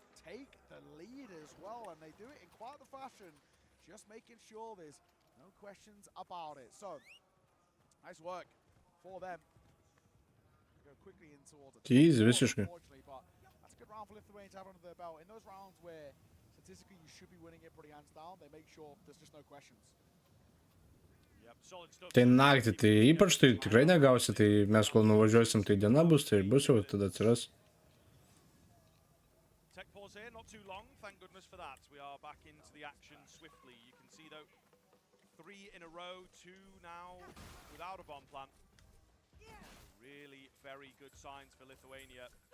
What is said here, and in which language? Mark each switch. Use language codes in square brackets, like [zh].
[en] Take the lead as well, and they do it in quite the fashion, just making sure there's no questions about it. So, nice work for them. Go quickly in towards it. Easy, [lt] visiškai. [en] But that's a good round for Lithuania to have under their belt. In those rounds where statistically you should be winning it pretty hands down, they make sure there's just no questions. [lt] Tai naktį, tai ypač tai tikrai negausi, tai mes kol nuvažiuosim, tai diena bus, tai bus jau, tada atsiras. [en] Tech pause here, not too long, thank goodness for that. We are back into the action swiftly. You can see though, 3 in a row, 2 now without a bomb plant. Really very good signs for Lithuania.